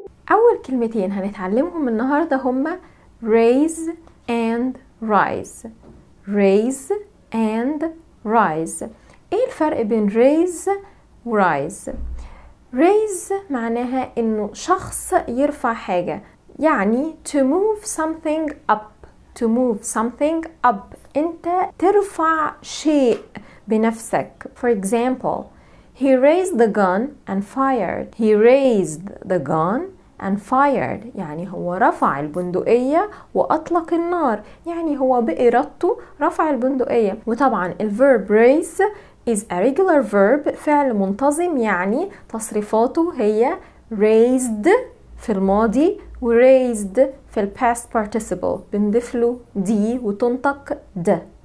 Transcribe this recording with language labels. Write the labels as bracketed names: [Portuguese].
[Arabic] أول كلمتين هنتعلمهم النهاردة هما raise and rise. [English] raise and rise. [Arabic] ايه الفرق بين raise و rise؟ raise معناها انه شخص يرفع حاجة، يعني [English] to move something up. to move something up، [Arabic] انت ترفع شيء بنفسك. [English] for example, he raised the gun and fired. he raised the gun and fired، [Arabic] يعني هو رفع البندقية وأطلق النار، يعني هو بإرادته رفع البندقية. وطبعا الverb [English] raise is a regular verb، [Arabic] فعل منتظم، يعني تصريفاته هي raised في الماضي و raised في ال past participle، بنضيف له دي وتنطق د.